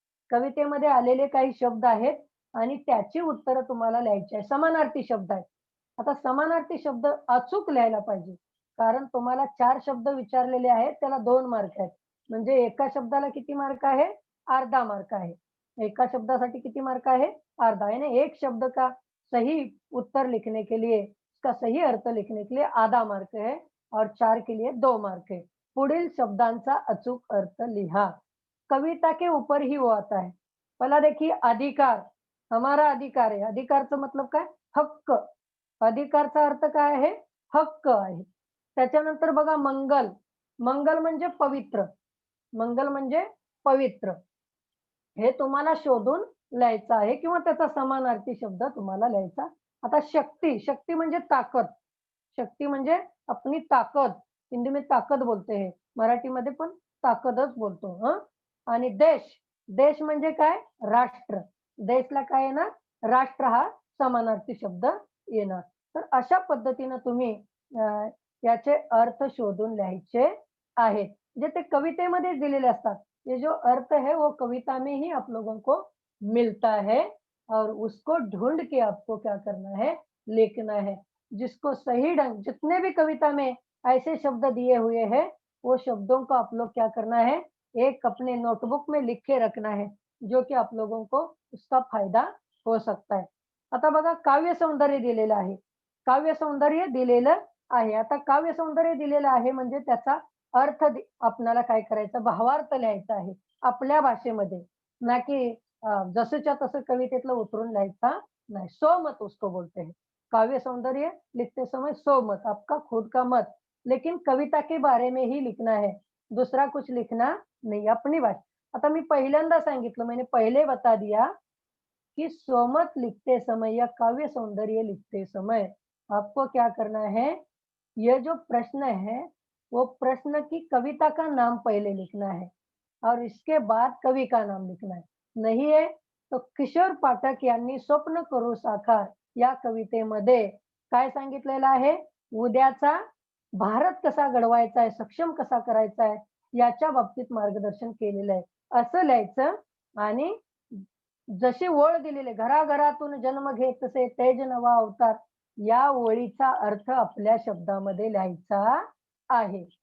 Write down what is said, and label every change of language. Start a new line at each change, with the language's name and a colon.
Marathi: कवितेमध्ये आलेले काही शब्द आहेत आणि त्याची उत्तरं तुम्हाला लिहायची आहे. समानार्थी शब्द आहेत. आता समानार्थी शब्द अचूक लिहायला पाहिजे. कारण तुम्हाला 4 शब्द विचारलेले आहेत, त्याला 2 मार्क आहेत. म्हणजे एका शब्दाला किती मार्क आहे? अर्धा मार्क आहे. एका शब्दासाठी किती मार्क आहे? अर्धा.
Hindi: यानी एक शब्द का सही उत्तर लिखने के लिए, उसका सही अर्थ लिखने के लिए आधा मार्क है और 4 के लिए 2 मार्क है.
Marathi: पुढील शब्दांचा अचूक अर्थ लिहा.
Hindi: कविता के ऊपर ही वो आता है. पहला देखिए अधिकार. हमारा अधिकार
Marathi: आहे. अधिकारचा मतलब काय? हक्क. अधिकारचा अर्थ काय आहे? हक्क आहे. त्याच्यानंतर बघा मंगल. मंगल म्हणजे पवित्र. मंगल म्हणजे पवित्र. हे तुम्हाला शोधून लिहायचं आहे किंवा त्याचा समानार्थी शब्द तुम्हाला लिहायचा. आता शक्ती. शक्ती म्हणजे ताकद. शक्ती म्हणजे अपनी ताकद.
Hindi: हिंदी में ताकद बोलते हैं.
Marathi: मराठीमध्ये पण ताकदच बोलतो हं. आणि देश. देश म्हणजे काय? राष्ट्र. देशला काय येणार? राष्ट्र हा समानार्थी शब्द येणार. तर अशा पद्धतीनं तुम्ही अ, याचे अर्थ शोधून लिहायचे आहेत. जे ते कवितेमध्ये दिलेले असतात.
Hindi: ये जो अर्थ है वो कविता में ही आप लोगों को मिलता है और उसको ढूँढ के आपको क्या करना है? लिखना है. जिसको सही ढंग जितने भी कविता में ऐसे शब्द दिए हुए हैं, वो शब्दों को आप लोग क्या करना है? एक अपने नोटबुक में लिख के रखना है, जो कि आप लोगों को उसका फायदा हो सकता है.
Marathi: आता बघा काव्य सौंदर्य दिलेलं आहे. काव्य सौंदर्य दिलेलं आहे. आता काव्य सौंदर्य दिलेलं आहे म्हणजे त्याचा अर्थ आपल्याला काय करायचं? भावार्थ लिहायचा आहे आपल्या भाषेमध्ये. ना की जसंच्या तसं कवितेतलं उतरून लिहायचा नाही.
Hindi: स्वमत उसको बोलते हैं. काव्य सौंदर्य लिखते समय स्वमत, आपका खुद का मत. लेकिन कविता के बारे में ही लिखना है. दूसरा कुछ लिखना नहीं, अपनी बात.
Marathi: आता मी पहिल्यांदा सांगितलं,
Hindi: मैंने पहले बता दिया कि स्वमत लिखते समय या काव्य सौंदर्य लिखते समय आपको क्या करना है? ये जो प्रश्न है, वो प्रश्न की कविता का नाम पहले लिखना है और इसके बाद कवि का नाम लिखना है. नहीं है, तो
Marathi: किशोर पाठक यांनी स्वप्न करू साकार या कवितेमध्ये काय सांगितलेलं आहे? उद्याचा भारत कसा घडवायचा आहे, सक्षम कसा करायचा आहे, याच्या बाबतीत मार्गदर्शन केलेलं आहे. असं लिहायचं आणि जशी ओळ दिलेली आहे, घराघरातून जन्म घेतसे तेज नवा अवतार, या ओळीचा अर्थ आपल्या शब्दामध्ये लिहायचा आहे.